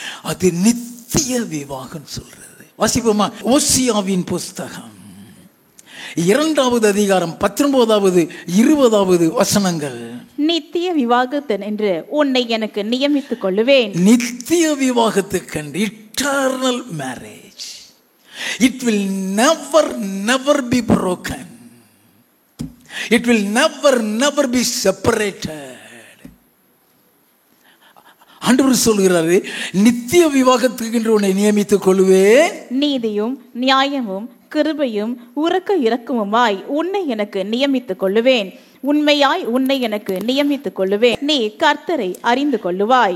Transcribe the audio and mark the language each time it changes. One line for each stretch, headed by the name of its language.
Tamil: அது நித்திய விவாகம் சொல்றது. வாசிப்போமா? ஓசியாவின் புஸ்தகம் 2வது அதிகாரம் 19வது 20வது வசனங்கள். நித்திய விவாகத்தினென்று உன்னை எனக்கு நியமித்துக் கொள்ளுவேன். நித்திய விவாகத்துக்கென்று,
English: eternal marriage. It will never be broken. It will never be separated.
Tamil: ஆண்டவர் சொல்கிறாரு, நித்திய விவாகத்துக்கு என்று உன்னை நியமித்துக் கொள்வேன். நீதியும் நியாயமும் கிருபையும் உரக்க இரக்கமுமாய் உன்னை எனக்கு நியமித்துக் கொள்ளுவேன். உண்மையாய் உன்னை எனக்கு நியமித்துக் கொள்ளுவேன். நீ கர்த்தரை அறிந்து கொள்ளுவாய்.